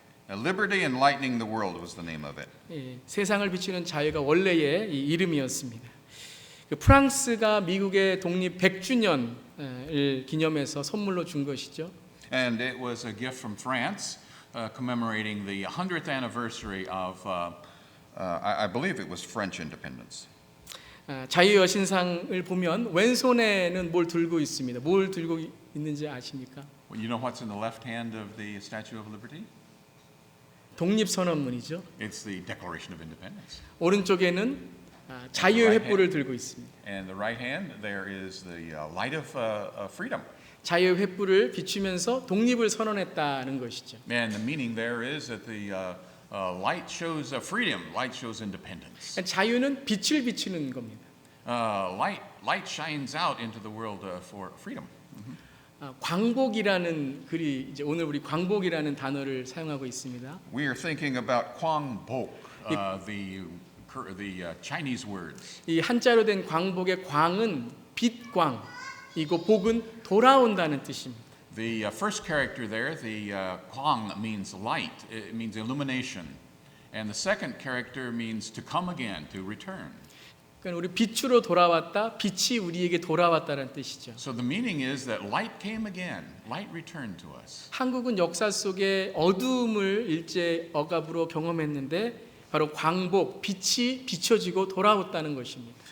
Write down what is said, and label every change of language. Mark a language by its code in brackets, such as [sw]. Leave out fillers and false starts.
[en] Liberty Enlightening the World was the name of it. [ko] 세상을 비추는 자유가 원래의 이 이름이었습니다. 프랑스가 미국의 독립 100주년을 기념해서 선물로 준 것이죠. [en] And it was a gift from France commemorating the 100th anniversary of, I believe it was French independence. [ko] 자유 여신상을 보면 왼손에는 뭘 들고 있습니다. 뭘 들고 있는지 아십니까? [en] You know what's in the left hand of the Statue of Liberty? [ko] 독립선언문이죠. [en] It's the Declaration of Independence. [ko] 오른쪽에는 자유의 횃불을 들고 있습니다. [en] And the right hand, there is the light of freedom. [ko] 자유의 횃불을 비추면서 독립을 선언했다는 것이죠. [en] And the meaning there is that the light shows freedom, light shows independence. [ko] 자유는 빛을 비추는 겁니다. [en] Light shines out into the world for freedom. [ko] 광복이라는 글이 이제 오늘 우리 광복이라는 단어를 사용하고 있습니다. [en] We are thinking about Kwangbok. the Chinese words. [ko] 이 한자로 된 광복의 광은 빛광이고 복은 돌아온다는 뜻입니다. [en] The first character there, the Kwang, means light. It means illumination. And the second character means to come again, to return. [ko] 그러니까 우리 빛으로 돌아왔다, 빛이 우리에게 돌아왔다는 뜻이죠. [en] So the meaning is that light came again. Light returned to us. [ko] 한국은 역사 속에 어두움을 일제 억압으로 경험했는데 바로 광복, 빛이 비춰지고 돌아왔다는 것입니다.